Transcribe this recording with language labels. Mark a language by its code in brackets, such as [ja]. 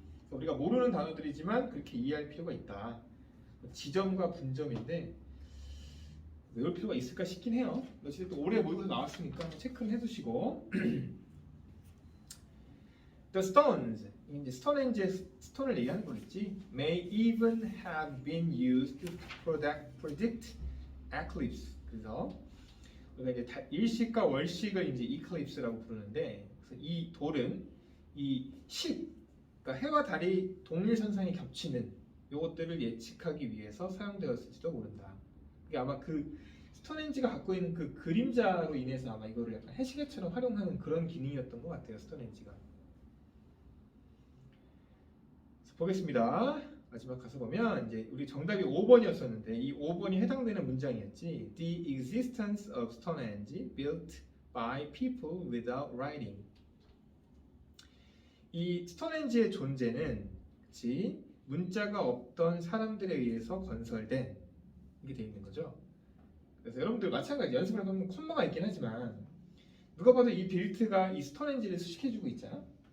[ko] 우리가 모르는 단어들이지만 그렇게 이해할 필요가 있다. 지점과 분점인데 외울 필요가 있을까 싶긴 해요. 어쨌든 올해 모의고사 나왔으니까 체크는 해두시고. [en] The stones, [ko] 이제 스톤헨지의 스톤을 얘기하는 거겠지. [en] May even have been used to predict eclipse. [ko] 그래서 우리가 이제 일식과 월식을 이제 eclipse라고 부르는데, 그래서 이 돌은 이 식, 그러니까 해와 달이 동일선상에 겹치는 요것들을 예측하기 위해서 사용되었을지도 모른다. 이게 아마 그 스톤헨지가 갖고 있는 그 그림자로 인해서 아마 이거를 약간 해시계처럼 활용하는 그런 기능이었던 것 같아요. 스톤헨지가. 보겠습니다. 마지막 가서 보면 이제 우리 정답이 5번이었었는데 이 5번이 해당되는 문장이었지. [en] The existence of Stonehenge built by people without writing. [ko] 이 스톤헨지의 존재는 그치? 문자가 없던 사람들에 의해서 건설된 이게 돼 있는 거죠. 그래서 여러분들 마찬가지 연습을 해보면 콤마가 있긴 하지만 누가 봐도 이 빌트가 이 스톤헨지를 수식해주고 있잖아.